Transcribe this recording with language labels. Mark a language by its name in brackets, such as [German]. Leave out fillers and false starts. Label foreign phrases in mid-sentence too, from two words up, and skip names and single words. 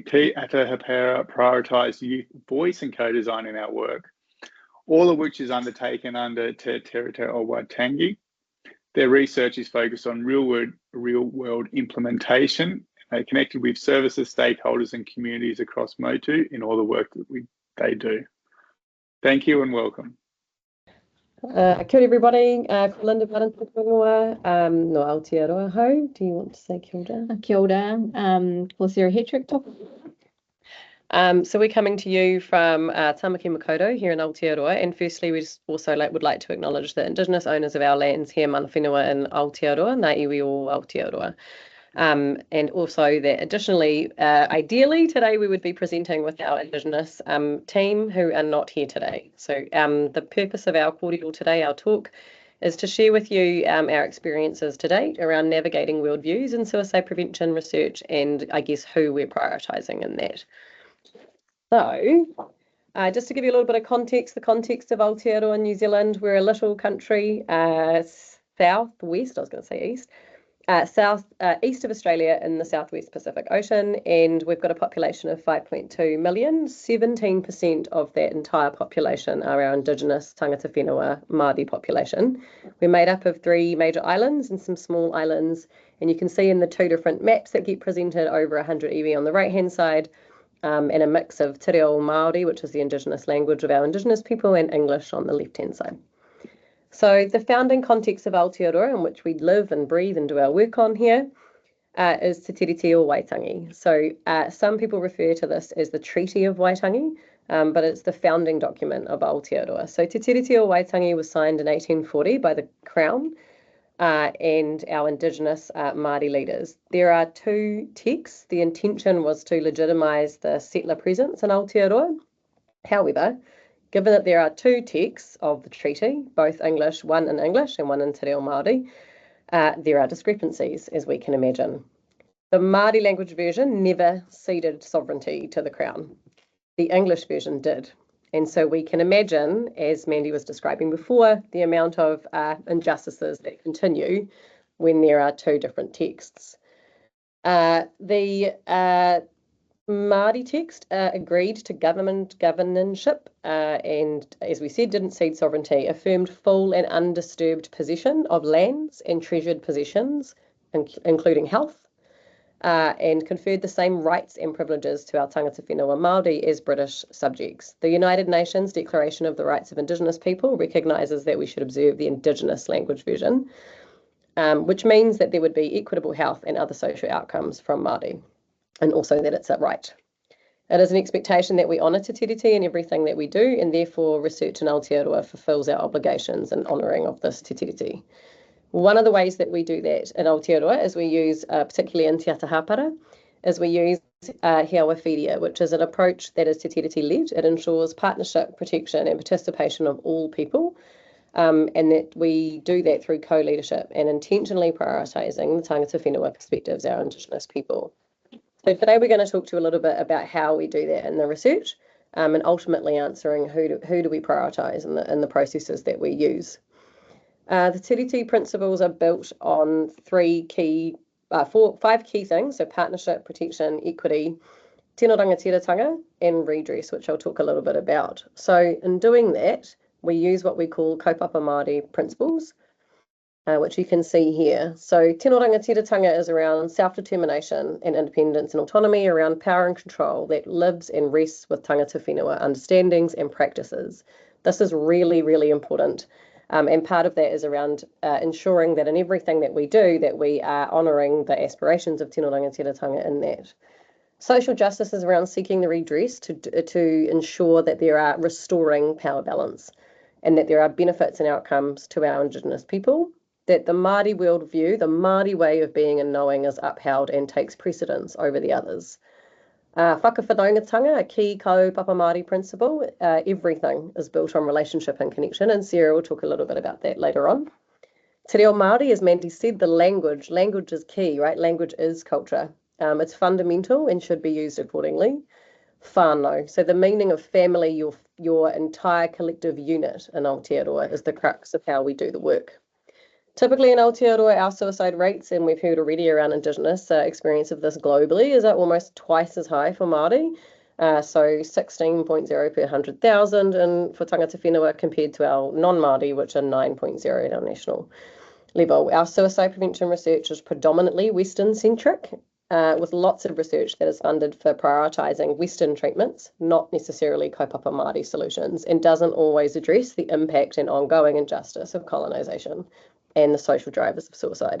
[English] Te Ata Hāpara prioritise youth voice and co-design in our work, all of which is undertaken under Te Tiriti o Waitangi. Their research is focused on real-world implementation. They're connected with services, stakeholders and communities across Motu in all the work that they do. Thank you and welcome. [Māori] Kia ora everybody, Linda Bowden no Aotearoa hau. [English] Do you want to say [Māori] kia ora? Kia ora, [English] well, Sarah Hetrick. So we're coming to you from Tamaki Makaurau here in Aotearoa, and firstly we just also would like to acknowledge the Indigenous owners of our lands here, [Māori] mana whenua in Aotearoa, ngā iwi o Aotearoa. [English] And also that additionally, ideally today we would be presenting with our Indigenous team who are not here today. So the purpose of our kōrero today, our talk, is to share with you our experiences to date around navigating worldviews in suicide prevention research, and I guess who we're prioritising in that. So, just to give you a little bit of context, the context of Aotearoa, New Zealand, we're a little country, southwest, I was going to say east, east of Australia in the southwest Pacific Ocean, and we've got a population of 5.2 million. 17% of that entire population are our Indigenous [Māori] tangata whenua Māori [English] population. We're made up of 3 major islands and some small islands, and you can see in the 2 different maps that get presented over 100 iwi on the right-hand side, and a mix of [Māori] te reo Māori, [English] which is the Indigenous language of our Indigenous people, and English on the left-hand side. So the founding context of Aotearoa, in which we live and breathe and do our work on here, is Te Tiriti o Waitangi. So some people refer to this as the Treaty of Waitangi, but it's the founding document of Aotearoa. So Te Tiriti o Waitangi was signed in 1840 by the Crown and our Indigenous Māori leaders. There are 2 texts. The intention was to legitimise the settler presence in Aotearoa. However, given that there are 2 texts of the treaty, both English, one in English and one in [Māori] te reo Māori, [English] there are discrepancies, as we can imagine. The Māori language version never ceded sovereignty to the Crown. The English version did. And so we can imagine, as Mandy was describing before, the amount of injustices that continue when there are 2 different texts. The Māori text agreed to governorship and, as we said, didn't cede sovereignty, affirmed full and undisturbed possession of lands and treasured possessions, including health, and conferred the same rights and privileges to our [Māori] tangata whenua Māori [English] as British subjects. The United Nations Declaration of the Rights of Indigenous People recognises that we should observe the Indigenous language version, which means that there would be equitable health and other social outcomes from Māori, and also that it's a right. It is an expectation that we honour Te Tiriti in everything that we do, and therefore research in Aotearoa fulfills our obligations in honouring of this Te Tiriti. One of the ways that we do that in Aotearoa is we use, particularly in Te Ata Hāpara, is we use Hiawawhiria, which is an approach that is Te Tiriti-led. It ensures partnership, protection and participation of all people, and that we do that through co-leadership and intentionally prioritising the [Māori] tangata whenua [English] perspectives, our Indigenous people. So today we're going to talk to you a little bit about how we do that in the research, and ultimately answering who do we prioritise in the processes that we use. The Tiriti principles are built on 5 key things, so partnership, protection, equity, [Māori] tino rangatiratanga, [English] and redress, which I'll talk a little bit about. So in doing that, we use what we call [Māori] kaupapa Māori [English] principles, which you can see here. So [Māori] tino rangatiratanga [English] is around self-determination and independence and autonomy, around power and control that lives and rests with [Māori] tangata whenua [English] understandings and practices. This is really, really important. And part of that is around ensuring that in everything that we do, that we are honouring the aspirations of [Māori] tino rangatiratanga [English] in that. Social justice is around seeking the redress to ensure that there are restoring power balance and that there are benefits and outcomes to our Indigenous people, that the Māori worldview, the Māori way of being and knowing is upheld and takes precedence over the others. Whakawhanaungatanga, a key [Māori] kaupapa Māori [English] principle, everything is built on relationship and connection, and Sarah will talk a little bit about that later on. [Māori] Te reo Māori, [English] as Mandy said, the language is key, right? Language is culture. It's fundamental and should be used accordingly. Whānau, so the meaning of family, your entire collective unit in Aotearoa is the crux of how we do the work. Typically in Aotearoa, our suicide rates, and we've heard already around Indigenous experience of this globally, is almost twice as high for Māori. So 16.0 per 100,000 and for [Māori] tangata whenua [English] compared to our non-Māori, which are 9.0 at our national level. Our suicide prevention research is predominantly Western-centric, with lots of research that is funded for prioritising Western treatments, not necessarily [Māori] kaupapa Māori [English] solutions, and doesn't always address the impact and ongoing injustice of colonisation and the social drivers of suicide.